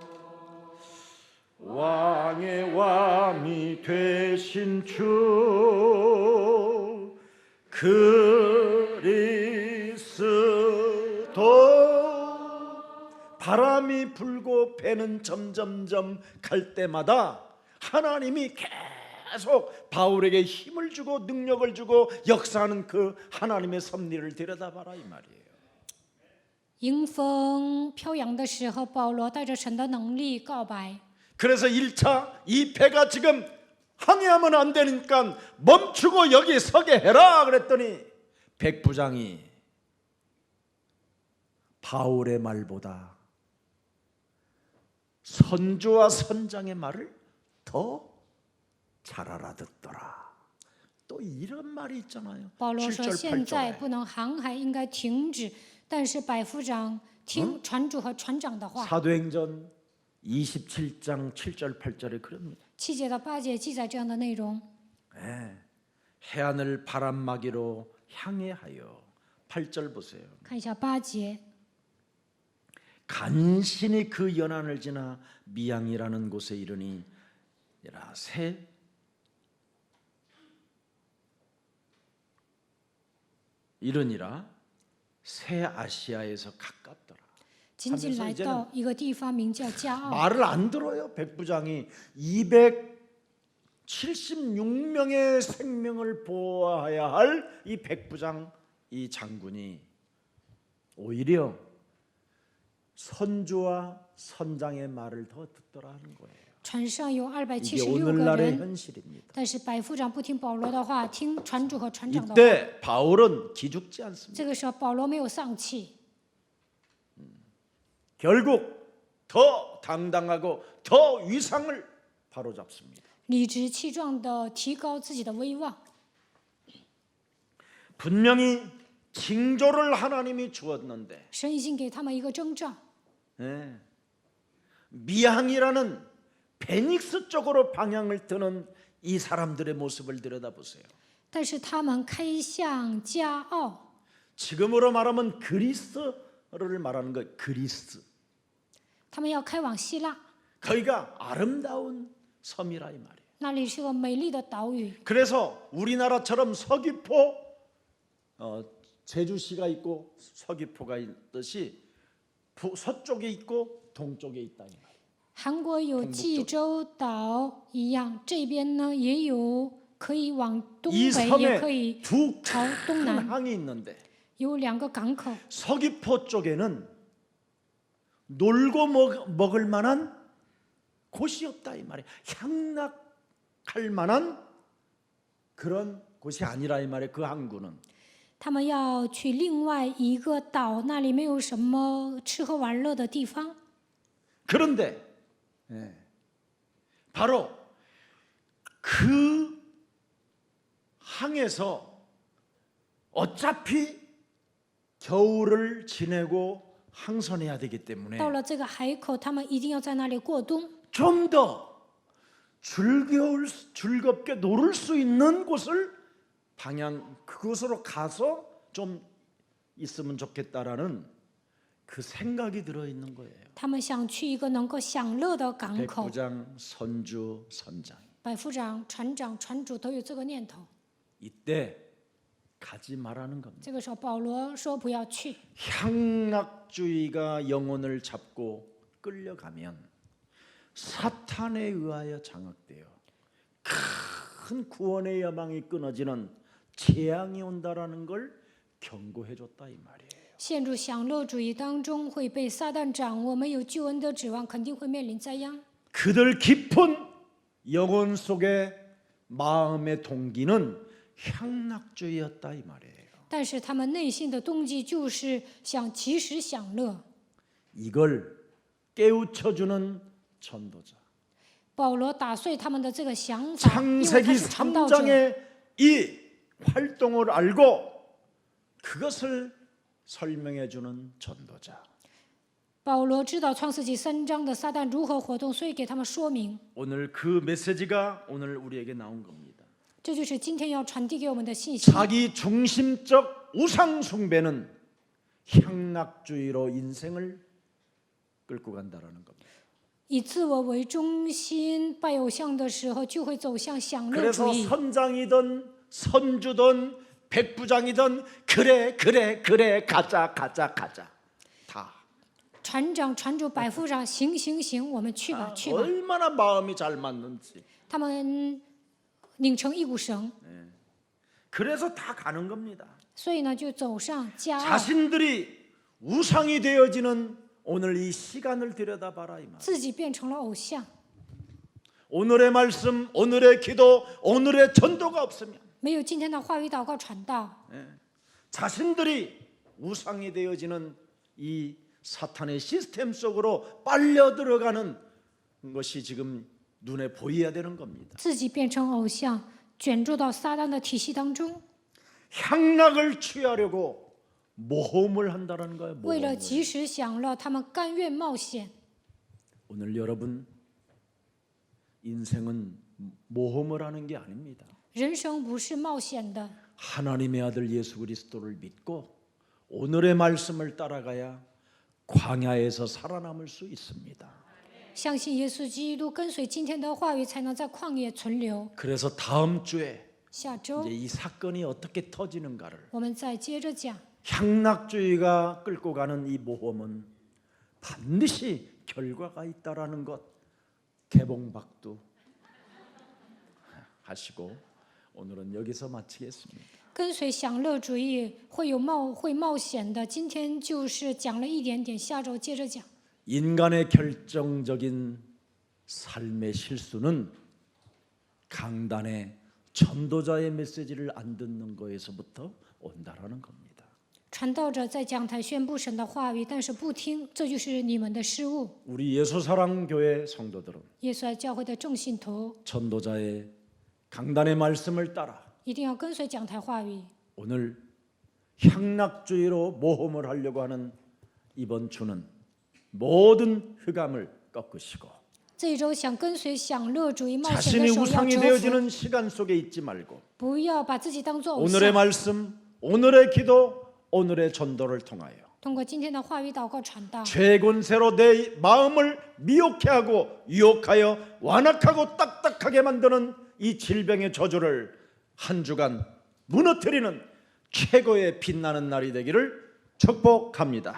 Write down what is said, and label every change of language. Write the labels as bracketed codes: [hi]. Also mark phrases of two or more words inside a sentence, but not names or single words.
[ko] 왕의 왕이 되신 주 그리스도. 바람이 불고 배는 점점점 갈 때마다 하나님이 계속 바울에게 힘을 주고 능력을 주고 역사하는 그 하나님의 섭리를 들여다봐라 이 말이에요. [zh] 迎风飘扬的时候，保罗带着神的能力告白。 [ko] 그래서 1차 이 배가 지금 항해하면 안 되니까 멈추고 여기 서게 해라 그랬더니 백부장이 바울의 말보다 선주와 선장의 말을 더 잘 알아듣더라. 또 이런 말이 있잖아요. [zh] 保罗说：“ [ko] 7절 [zh] 现在 [ko] 8절에 [zh] 不能航海，应该停止。但是百夫长听船主和船长的话。” [ko] 사도행전 27장 7절 8절에 그럽니다. [zh] 7 节到8节记载这样的内容。 [ko] 네. 해안을 바람막이로 향해하여 8절 보세요. [zh] 看一下8节， [ko] 간신히 그 연안을 지나 미양이라는 곳에 이르니 이르니라 새 아시아에서 가깝더라. [zh] 仅仅来到一个地方，名叫加奥。 [ko] 말을 안 들어요. 백부장이 276명의 생명을 보호해야 할 이 백부장 이 장군이 오히려 선주와 선장의 말을 더 듣더라 하는 거예요. [zh] 船上有 [ko] 이게 [zh] 276个 [ko] 오늘날의 [zh] 人， [ko] 현실입니다. [zh] 但是百夫长不听保罗的话，听船主和船长的话。 [ko] 이때 바울은 기죽지 않습니다. [zh] 这个时候，保罗没有丧气， [ko] 결국 더 당당하고 더 위상을 바로잡습니다. [zh] 理直气壮地提高自己的威望。 [ko] 분명히 징조를 하나님이 주었는데 [zh] 神已经给他们一个征兆， [ko] 예. 미항이라는 베닉스 쪽으로 방향을 드는 이 사람들의 모습을 들여다보세요. [zh] 但是他们开向加奥， [ko] 지금으로 말하면 그리스를 말하는 거 그리스. [zh] 他们要开往希腊， [ko] 거기가 아름다운 섬이라 이 말이에요. [zh] 那里是个美丽的岛屿。 [ko] 그래서 우리나라처럼 서귀포 제주시가 있고 서귀포가 있듯이 서쪽에 있고 동쪽에 있다 이 말이에요. [zh] 韩国有济州岛一样，这边呢也有可以往东 [ko] 이 [zh] 北，也可 [ko] 섬에 [zh] 以 [ko] 두 [zh] 朝东 [ko] 큰 [zh] 南， [ko] 항이 있는데 [zh] 有2个港口。 [ko] 서귀포 쪽에는 놀고 먹을 만한 곳이 없다 이 말이에요. 향락할 만한 그런 곳이 아니라 이 말이에요. 그 항구는. [zh] 他们要去另外一个岛，那里没有什么吃喝玩乐的地方。 [ko] 그런데 바로 그 항에서 어차피 겨울을 지내고 항선해야 되기 때문에 [zh] 到了这个海口，他们一定要在那里过冬， [ko] 좀 더 즐겁게 놀을 수 있는 곳을 그곳으로 가서 좀 있으면 좋겠다라는 그 생각이 들어 있는 거예요. [zh] 他们想去一个能够享乐的港口。 [ko] 백부장, 선주, 선장. [zh] 百夫长、船长、船主都有这个念头。 [ko] 이때 가지 말라는 겁니다. [zh] 这个时候保罗说不要去， [ko] 향락주의가 영혼을 잡고 끌려가면 사탄에 의하여 장악되어 큰 구원의 여망이 끊어지는 재앙이 온다라는 걸 경고해 줬다 이 말이에요. [zh] 陷入享乐主义当中会被撒旦掌握，没有救恩的指望，肯定会面临灾殃。 [ko] 그들 깊은 영혼 속의 마음의 동기는 향락주의였다 이 말이에요. [zh] 但是他们内心的动机就是想及时享乐。 [ko] 이걸 깨우쳐주는 전도자. [zh] 保罗打碎他们的这个想法，因为他 [ko] 창세기 [zh] 是传道者。 [ko] 3장의 이 활동을 알고 그것을 설명해 주는 전도자. [zh] 保罗知道创世纪3章的撒旦如何活动，所以给他们说明。 [ko] 오늘 그 메시지가 오늘 우리에게 나온 겁니다. [zh] 这就是今天要传递给我们的信息。 [ko] 자기 중심적 우상 숭배는 향락주의로 인생을 끌고 간다라는 겁니다. [zh] 以自我为中心拜偶像的时候，就会走向享乐主 [ko] 그래서 [zh] 义。 [ko] 선장이든 선주든 백부장이든 그래 가자 다 [zh] 船长、船主、百夫长，行，我们去吧，去吧。 [ko] 얼마나 마음이 잘 맞는지 [zh] 他们拧成一股绳， [ko] 그래서 다 가는 겁니다. [zh] 所以呢，就走上加奥， [ko] 자신들이 우상이 되어지는 오늘 이 시간을 들여다봐라 이 말. [zh] 自己变成了偶像。 [ko] 오늘의 말씀, 오늘의 기도, 오늘의 전도가 없으면 [zh] 没有今天的话语、祷告、传道， [ko] 자신들이 우상이 되어지는 이 사탄의 시스템 속으로 빨려 들어가는 것이 지금 눈에 보여야 되는 겁니다. [zh] 自己变成偶像，卷入到撒旦的体系当中， [ko] 향락을 취하려고 모험을 한다는 거예요. [zh] 为了 [ko] 모험을. [zh] 及时享乐，他们甘愿冒险。 [ko] 오늘 여러분 인생은 모험을 하는 게 아닙니다. [zh] 人生不是冒险的， [ko] 하나님의 아들 예수 그리스도를 믿고 오늘의 말씀을 따라가야 광야에서 살아남을 수 있습니다. [zh] 相信耶稣基督，跟随今天的话语，才能在旷野存留。 [ko] 그래서 다음 주에 [zh] 下周 [ko] 이제 이 사건이 어떻게 터지는가를 [zh] 我们再接着讲。 [ko] 향락주의가 끌고 가는 이 모험은 반드시 결과가 있다라는 것 개봉박두 하시고 오늘은 여기서 마치겠습니다. [zh] 跟随享乐主义会冒险的，今天就是讲了一点点，下周接着讲。 [ko] 인간의 결정적인 삶의 실수는 강단의 전도자의 메시지를 안 듣는 거에서부터 온다라는 겁니다. [zh] 传道者在讲台宣布神的话语，但是不听，这就是你们的失误。 [ko] 우리 예수사랑교회 성도들은 [zh] 耶稣爱教会的众信徒 [ko] 전도자의 강단의 말씀을 따라 [zh] 一定要跟随讲台话语。 [ko] 오늘 향락주의로 모험을 하려고 하는 이번 주는 모든 흑암을 꺾으시고 [zh] 这一周想跟随享乐主义冒险 [ko] 자신이 [zh] 的手要 [ko] 우상이 [zh] 折服， [ko] 되어지는 시간 속에 있지 말고 [zh] 不要把自己当做偶 [ko] 오늘의 [zh] 像。 [ko] 말씀, 오늘의 기도, 오늘의 전도를 통하여 [zh] 通过今天的话语、祷告、传道， [ko] 죄권세로 내 마음을 미혹해 하고 유혹하여 완악하고 딱딱하게 만드는 이 질병의 저주를 한 주간 무너뜨리는 최고의 빛나는 날이 되기를 축복합니다.